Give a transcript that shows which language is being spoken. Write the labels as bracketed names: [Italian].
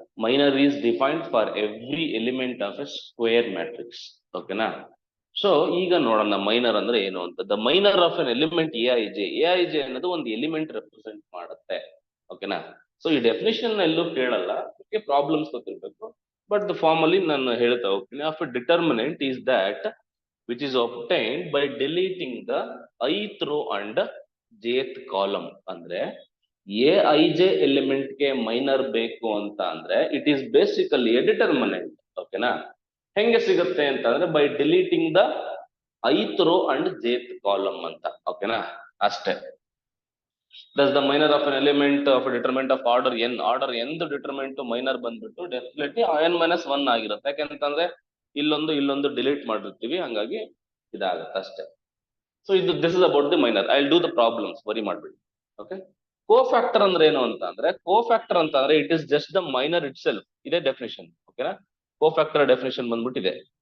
[English] Minor is defined for every element of a square matrix, ಓಕೆನಾ? [Kannada] So ಈಗ ನೋಡೋಣ minor ಅಂದ್ರೆ ಏನು ಅಂತ. [English] the minor of an element A I J [Kannada] ಅನ್ನೋದು ಒಂದು ಎಲಿಮೆಂಟ್ ರೆಪ್ರೆಸೆಂಟ್ ಮಾಡುತ್ತೆ, ಓಕೆನಾ? ಸೊ ಈ ಡೆಫಿನೇಷನ್ ಎಲ್ಲೂ ಕೇಳಲ್ಲ, ಪ್ರಾಬ್ಲಮ್ಸ್ ಗೊತ್ತಿರ್ಬೇಕು. ಬಟ್ ದ ಫಾರ್ಮಲಿ ನಾನು ಹೇಳ್ತಾ ಹೋಗ್ತೀನಿ. [English] Of a determinant is that which is obtained by deleting the ith row and jth column. [Kannada] ಅಂದ್ರೆ aij ಎಲಿಮೆಂಟ್ ಗೆ ಮೈನರ್ ಬೇಕು ಅಂತ ಅಂದ್ರೆ [English] it is basically a determinant, [Kannada] ಓಕೆನಾ? ಹೆಂಗೆ ಸಿಗುತ್ತೆ ಅಂತಂದ್ರೆ [English] by deleting the ith row and jth column [Kannada] ಅಂತ. ಓಕೆನಾ, ಅಷ್ಟೇ. [English] Thus the minor of an element of a determinant of order n [Kannada] determinant minor ಬಂದ್ಬಿಟ್ಟು ಡೆಫಿನೆಟ್ಲಿ n-1 ಆಗಿರುತ್ತೆ. ಯಾಕೆಂತಂದ್ರೆ ಇಲ್ಲೊಂದು ಡಿಲೀಟ್ ಮಾಡಿರ್ತೀವಿ, ಹಂಗಾಗಿ ಇದಾಗುತ್ತೆ ಅಷ್ಟೇ. [English] So this is about the minor. I will do the problems, [Kannada] worry ಮಾಡ್ಬಿಡಿ. ಓಕೆ, ಕೋಫ್ಯಾಕ್ಟರ್ ಅಂದ್ರೆ ಏನು ಅಂತಂದ್ರೆ, ಕೋಫ್ಯಾಕ್ಟರ್ ಅಂತಂದ್ರೆ [English] It is just the minor itself. [Kannada] ಇದೇ ಡೆಫಿನೇಷನ್. ಓಕೆನಾ, ಕೋಫ್ಯಾಕ್ಟರ್ ಡೆಫಿನೇಷನ್ ಬಂದ್ಬಿಟ್ಟಿದೆ.